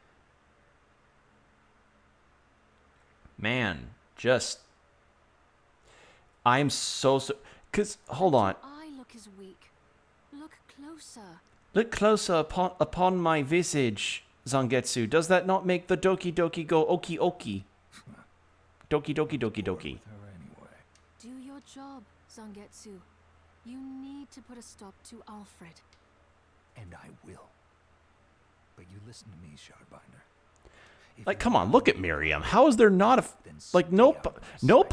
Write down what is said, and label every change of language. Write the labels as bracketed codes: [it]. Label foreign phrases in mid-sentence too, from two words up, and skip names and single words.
[en] Man, just... I'm so... Because, hold on. Eye look is weak. Look closer. Look closer upon my visage, Zangetsu. Does that not make the Doki Doki go oki oki? Doki Doki Doki Doki. With her anyway. Do your job, Zangetsu. You need to put a stop to Alfred. And I will. But you listen to me, Shardbinder. If Like, you come on, want look at to Miriam. How is there not a... then Like, stay no, out of my no sight.